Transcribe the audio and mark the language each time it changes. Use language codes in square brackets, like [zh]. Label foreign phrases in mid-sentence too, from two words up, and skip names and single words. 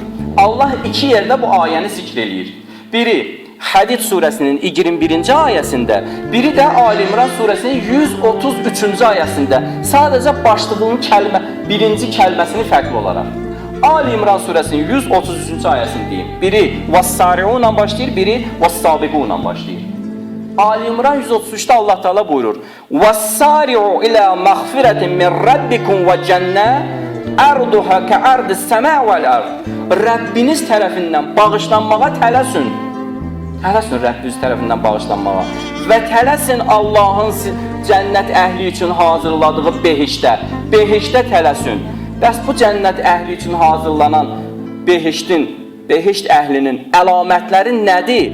[az] Allah iki yerdə bu ayəni zikr eləyir. Biri Hədid surəsinin 21-ci ayəsində, biri də Ali İmran surəsinin 133-cü ayəsində. Sadəcə başlığının birinci kəlməsini fərqli olaraq. Ali İmran surəsinin 133-cü ayəsini deyim. Biri "Vas-sari'una" başlayır, biri "Vas-sabiquna" başlayır. Ali İmran 133-də Allah Teala buyurur: [ar] "وسارعوا إلى مغفرة من ربكم وجنة عرضها كعرض السماء والأرض." [az] Rəbbiniz tərəfindən bağışlanmağa tələsin. Tələsin Rəbbiniz tərəfindən bağışlanmağa və tələsin Allahın cənnət əhli üçün hazırladığı behişdə. Behişdə tələsin. Bəs bu cənnət əhli üçün hazırlanan behişt əhlinin əlamətləri nədir?